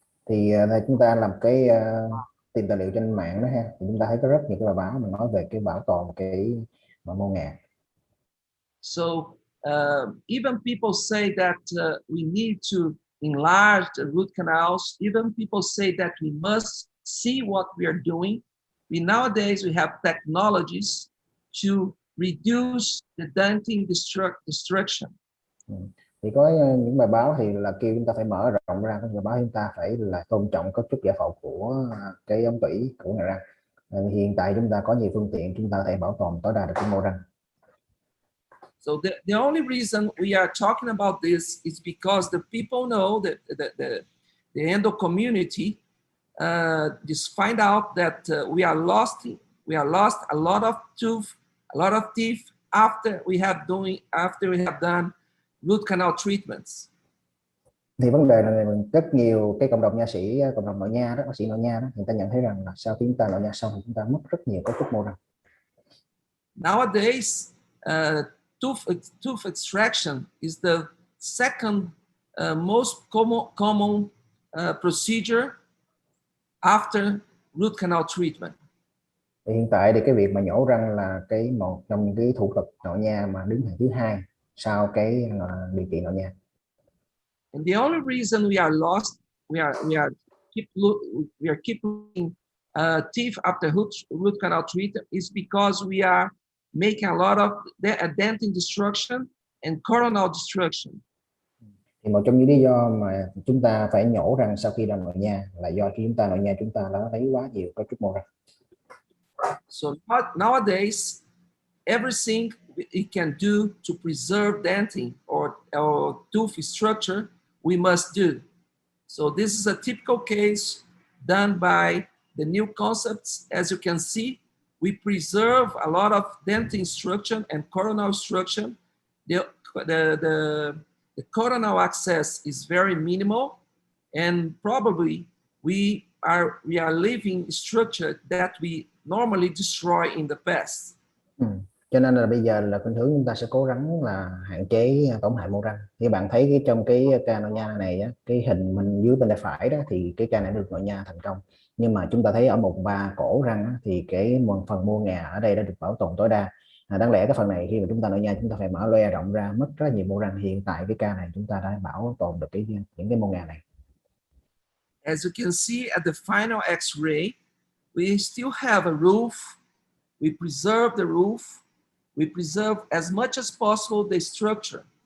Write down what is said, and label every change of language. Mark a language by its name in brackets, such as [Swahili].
[Vietnamese] Thì chúng ta làm cái tìm tài liệu trên mạng đó ha, thì chúng ta thấy có rất nhiều cái bài báo mà nói về cái bảo tồn cái mô ngà. [English] So even people say that we need to enlarge the root canals. Even people say that we must see what we are doing. Nowadays we have technologies to reduce the dentin destruction. [Vietnamese] Thì có những bài báo thì là kêu chúng ta phải mở rộng ra, có những bài báo chúng ta phải là tôn trọng cấu trúc giải phẫu của cái ống tủy của nhà răng. Hiện tại chúng ta có nhiều phương tiện, chúng ta có thể bảo tồn tối đa được cái mô răng. [English] So the only reason we are talking about this is because the people know that the endo community just find out that we are lost a lot of teeth after we have done root canal treatments. [Vietnamese] Thì vấn đề là rất nhiều cái cộng đồng nha sĩ, cộng đồng nội nha đó, bác sĩ nội nha đó, người ta nhận thấy rằng là sau khi chúng ta nội nha xong thì chúng ta mất rất nhiều cấu trúc mô răng. [English] Nowadays, tooth extraction is the second most common procedure after root canal treatment. [Vietnamese] Thì hiện tại thì cái việc mà nhổ răng là một trong những cái thủ thuật nội nha mà đứng hàng thứ hai sau cái điều trị nội nha. [English] And the only reason we are lost, we are keep looking teeth after root canal treatment is because we are making a lot of dentin destruction and coronal destruction. [Vietnamese] Thì một trong những lý do mà chúng ta phải nhổ răng sau khi làm nội nha là do chúng ta nội nha chúng ta đã lấy quá nhiều cấu trúc mô răng. [English] So nowadays, everything it can do to preserve dentin or tooth structure, we must do. So this is a typical case done by the new concepts. As you can see, we preserve a lot of dentin structure and coronal structure. The coronal access is very minimal, and probably we are leaving structure that we normally destroy in the past. [Vietnamese] Cho nên là bây giờ là khuynh hướng chúng ta sẽ cố gắng là hạn chế tổn hại mô răng. Như bạn thấy trong cái ca nội nha này á, cái hình mình dưới bên tay phải đó thì cái ca này được nội nha thành công. Nhưng mà chúng ta thấy ở mùng 3 cổ răng á, thì cái phần mô ngà ở đây đã được bảo tồn tối đa. Đáng lẽ cái phần này khi mà chúng ta nội nha chúng ta phải mở loe rộng ra, mất rất nhiều mô răng. Hiện tại cái ca này chúng ta đã bảo tồn được những cái mô ngà này. [English] As you can see at the final X-ray, we still have a roof. We preserve the roof. We preserve as much as possible the structure.